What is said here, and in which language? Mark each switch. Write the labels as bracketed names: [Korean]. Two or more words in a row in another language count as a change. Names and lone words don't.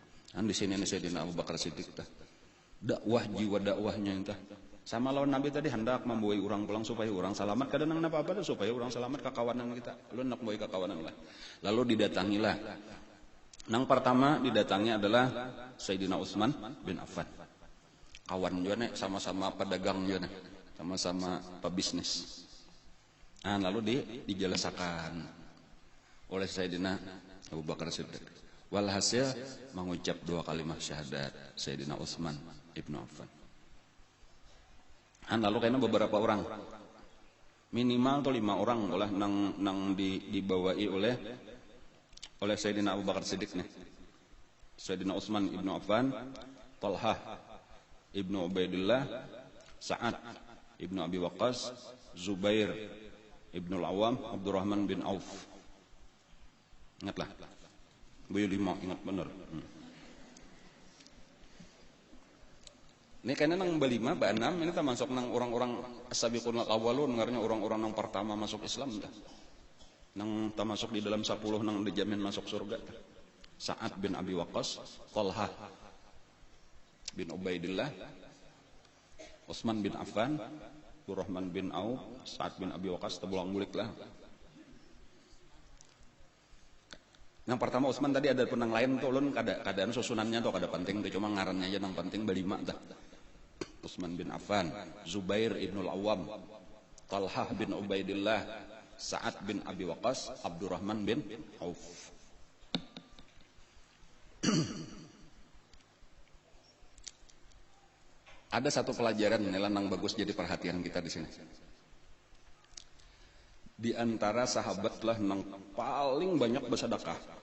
[Banjar] Di sini Sayyidina Abu Bakar Siddiq tah. Dakwah jiwa dakwahnya entah. Sama lawan Nabi tadi hendak membawa orang pulang supaya orang selamat. Kadang nang apa tuh supaya orang selamat ke kawanan kita. Lu nak bawa ke kawanan lah. Lalu didatangilah. Nang pertama didatangi adalah Sayyidina Utsman bin Affan. Kawan juga nih, sama-sama pedagang juga nih, sama-sama pebisnis. Nah, lalu dijelasakan oleh Sayyidina Abu Bakar Siddiq. Walhasil mengucap 2 kalimat syahadat Sayyidina Utsman ibnu Affan. Lalu kayaknya beberapa orang, minimal tuh 5 orang olah nang dibawai oleh Sayyidina Abu Bakar Siddiq nih. Sayyidina Utsman ibnu Affan, Talhah ibnu Ubaidillah, Sa'ad ibnu Abi Waqqas, Zubair ibnu Al-Awwam, Abdurrahman bin Auf. Ingatlah, boyo 5, ingat bener. Ini kayaknya nang belima, ba-6, ini termasuk nang orang-orang [Arabic] السابقون الأولون, [Banjar] ngarnya orang-orang nang pertama masuk Islam dah. Nang termasuk di dalam 10 nang dijamin masuk surga. Sa'ad bin Abi Waqqas, Talhah bin Ubaidillah, Utsman bin Affan, Abdurrahman bin Auf, Sa'ad bin Abi Waqqas, tebulang bulik lah. Yang pertama Utsman tadi ada penang lain tuh, ulun keadaan susunannya tuh kada penting tuh, cuma ngarannya aja nang penting belima dah. Utsman bin Affan, Zubair ibn Al-Awwam, Talhah bin Ubaidillah, Sa'ad bin Abi Waqqas, Abdurrahman bin Auf. Ada satu pelajaran nang bagus jadi perhatian kita di sini. Di antara sahabat lah nang paling banyak bersedekah.